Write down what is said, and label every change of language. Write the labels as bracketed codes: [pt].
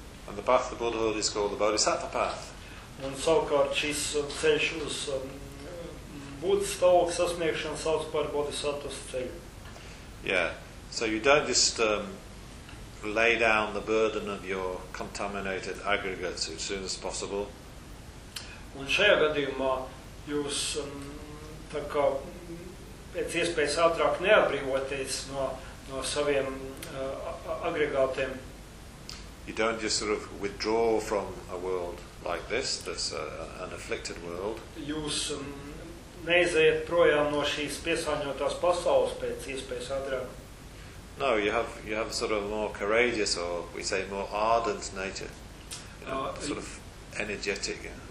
[en] And the path to Buddhahood is called the Bodhisattva path. [lv] Un savukārt šis ceļš uz Buddha stāvokļa sasniegšanu sauc par Bodhisattvas ceļu. [en] Yeah, so you don't just lay down the burden of your contaminated aggregates as soon as possible. [lv] Un šajā gadījumā jūs tā kā pēc iespējas ātrāk neatbrīvoties no saviem agregātiem. [en] You don't just sort of withdraw from a world like this, that's an afflicted world. [lv] Jūs neizējiet projām no šīs piesāņotās pasaules pēc iespējas ātrāk. [en] No, you have sort of more courageous, or we say more ardent nature, you know, sort of energetic.